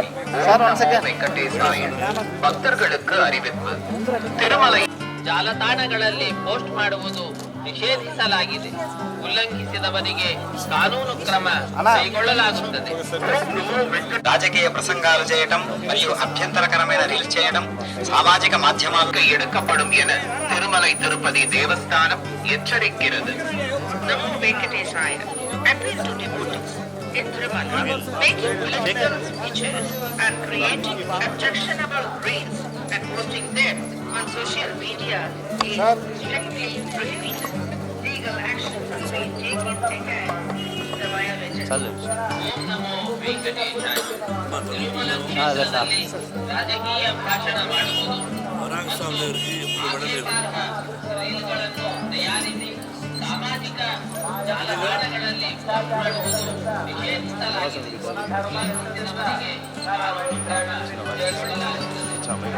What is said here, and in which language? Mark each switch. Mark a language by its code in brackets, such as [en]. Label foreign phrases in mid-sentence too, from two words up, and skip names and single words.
[te] సార్ [en] one second [kn] ವೆಂಕಟೇಶಾಯ. ಭಕ್ತರುಗಳಿಗೆ ಅರಿವಿತ್ತು. ತಿರುಮಲ ಜಾಲತಾಣಗಳಲ್ಲಿ ಪೋಸ್ಟ್ ಮಾಡುವುದು ನಿಷೇಧಿಸಲಾಗಿದೆ. ಉಲ್ಲಂಘಿಸಿದವರಿಗೆ ಕಾನೂನು ಕ್ರಮ ಕೈಗೊಳ್ಳಲಾಗುತ್ತದೆ. [te] రాజకీయ ప్రసంగాలు చేయటం మరియు అభ్యంతరకరమైన రీల్స్ చేయడం సామాజిక మాధ్యమాలకు [ta] எடுக்கப்படும் என திருமலை திருப்பதி தேவஸ்தானம் எச்சரிக்கிறது. நமோ வெங்கடேசாய. [en] Appeal to devotees in Tirumala making political speeches and creating objectionable reels and posting them on social media is strictly prohibited. Legal action must be taken against the violator. [kn] ನಮೋ ವೆಂಕಟೇಶಾಯ. ತಿರುಮಲ ಕ್ಷೇತ್ರದಲ್ಲಿ ರಾಜಕೀಯ ಭಾಷಣ ಮಾಡುವುದು ರೀಲ್ಗಳನ್ನು ತಯಾರಿಸಿ ಸಾಮಾಜಿಕ ಜಾಲತಾಣಗಳಲ್ಲಿ ಪೋಸ್ಟ್ ಮಾಡುವುದು ನಿಷೇಧಿಸಲಾಗಿದೆ. ಉಲ್ಲಂಘಿಸಿದವರಿಗೆ ಕಾನೂನು ಕ್ರಮ ಕೈಗೊಳ್ಳಲಾಗುತ್ತದೆ.